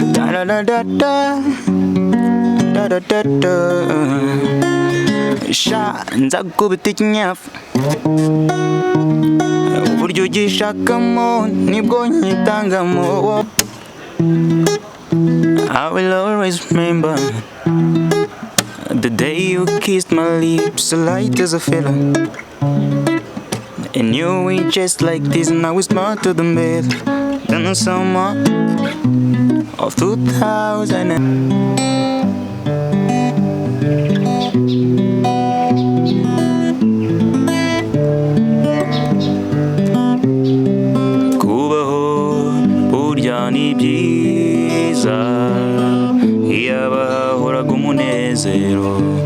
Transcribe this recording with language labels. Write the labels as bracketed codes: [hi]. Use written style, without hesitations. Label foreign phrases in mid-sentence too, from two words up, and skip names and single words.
[rw] da da da da da da da. Sha nzakubita ikinyafu uburyo ugishakamo nibwo nyitangamo. [en] I will always remember the day you kissed my lips, light as a feather. And you ain't just like this, now it's not to the bed. Then the summer of 2000. [rw] Kubaho burya ni byiza, iyaba hahoraga umunezero.